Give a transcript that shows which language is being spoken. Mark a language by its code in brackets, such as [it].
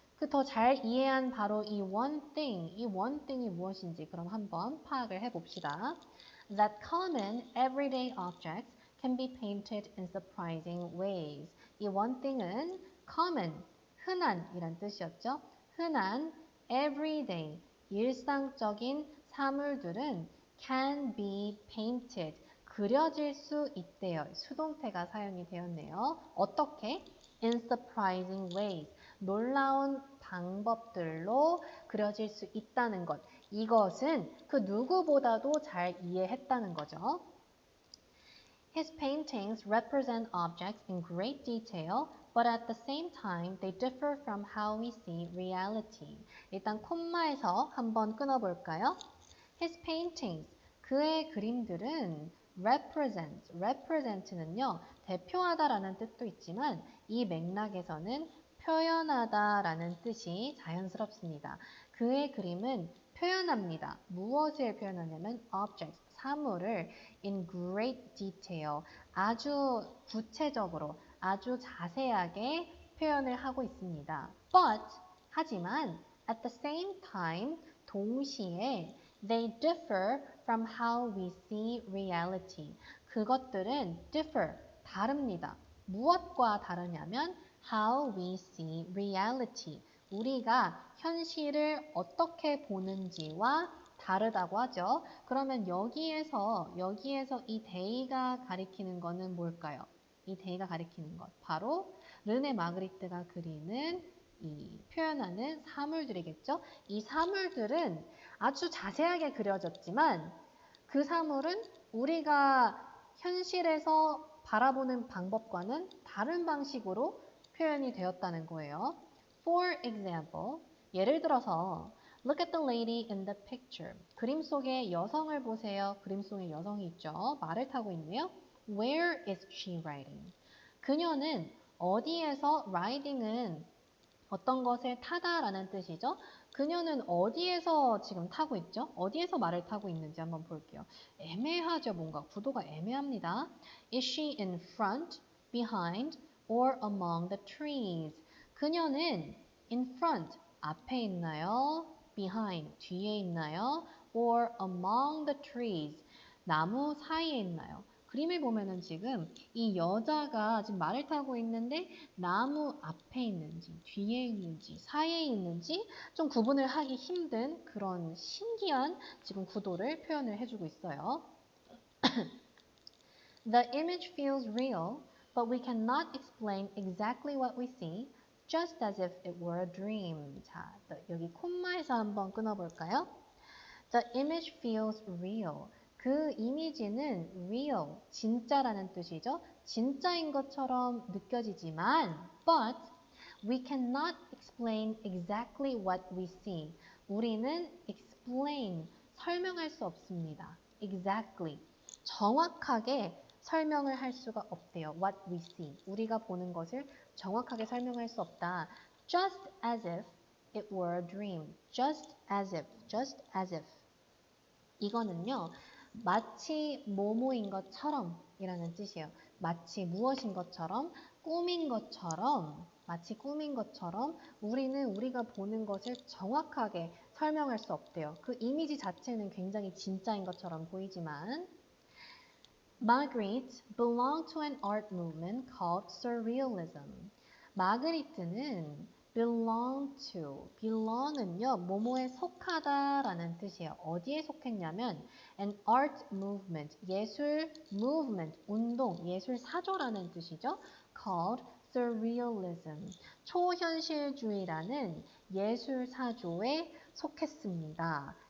[ko] 그 더 잘 이해한 바로 이 one thing이 무엇인지 그럼 한번 파악을 해봅시다. [en] That common everyday objects can be painted in surprising ways. [ko] 이 one thing은 common, 흔한이란 뜻이었죠. 흔한 everyday, 일상적인 사물들은 can be painted, 그려질 수 있대요. 수동태가 사용이 되었네요. 어떻게? [en] In surprising ways. [ko] 놀라운 방법들로 그려질 수 있다는 것. 이것은 그 누구보다도 잘 이해했다는 거죠. [en] His paintings represent objects in great detail, but at the same time, they differ from how we see reality. [ko] 일단 콤마에서 한번 끊어볼까요? [en] His paintings, [ko] 그의 그림들은 represent는요, 대표하다라는 뜻도 있지만 이 맥락에서는 표현하다라는 뜻이 자연스럽습니다. 그의 그림은 표현합니다. 무엇을 표현하냐면 objects, 사물을 [en] in great detail, [ko] 아주 구체적으로, 아주 자세하게 표현을 하고 있습니다. [en] But, 하지만 at the same time, 동시에 they differ from how we see reality. [ko] 그것들은 differ, 다릅니다. 무엇과 다르냐면 [en] how we see reality. [ko] 우리가 현실을 어떻게 보는지와 다르다고 하죠. 그러면 여기에서 이 데이가 가리키는 거는 뭘까요? 이 데이가 가리키는 것. 바로 르네 마그리트가 그리는 이 표현하는 사물들이겠죠. 이 사물들은 아주 자세하게 그려졌지만 그 사물은 우리가 현실에서 바라보는 방법과는 다른 방식으로 표현이 되었다는 거예요. [en] For example, [ko] 예를 들어서 [en] Look at the lady in the picture. [ko] 그림 속의 여성을 보세요. 그림 속에 여성이 있죠. 말을 타고 있네요. [en] Where is she riding? [ko] 그녀는 어디에서 riding은 어떤 것을 타다라는 뜻이죠. 그녀는 어디에서 지금 타고 있죠? 어디에서 말을 타고 있는지 한번 볼게요. 애매하죠. 뭔가 구도가 애매합니다. [en] Is she in front, behind, or among the trees? [ko] 그녀는 in front, 앞에 있나요? behind, 뒤에 있나요? [en] or among the trees, [ko] 나무 사이에 있나요? 그림을 보면은 지금 이 여자가 지금 말을 타고 있는데 나무 앞에 있는지, 뒤에 있는지, 사이에 있는지 좀 구분을 하기 힘든 그런 신기한 지금 구도를 표현을 해주고 있어요. [en] The image feels real, but we cannot explain exactly what we see, just as if it were a dream. [ko] 자, 여기 콤마에서 한번 끊어볼까요? [en] The image feels real. [ko] 그 이미지는 real, 진짜라는 뜻이죠. 진짜인 것처럼 느껴지지만, [en] but we cannot explain exactly what we see. [ko] 우리는 explain, 설명할 수 없습니다. exactly, 정확하게 설명을 할 수가 없대요. [en] what we see, [ko] 우리가 보는 것을 정확하게 설명할 수 없다. [en] just as if it were a dream. just as if, just as if. [ko] 이거는요, 마치 뭐뭐인 것처럼 이라는 뜻이에요. 마치 무엇인 것처럼, 꿈인 것처럼, 마치 꿈인 것처럼 우리는 우리가 보는 것을 정확하게 설명할 수 없대요. 그 이미지 자체는 굉장히 진짜인 것처럼 보이지만 [en] Magritte belonged to an art movement called Surrealism. [ko] 마그리트는 belong to, belong은요, 뭐뭐에 속하다라는 뜻이에요. 어디에 속했냐면 an art movement, 예술 movement, 운동, 예술 사조라는 뜻이죠. [en] called Surrealism, [ko] 초현실주의라는 예술 사조에 속했습니다.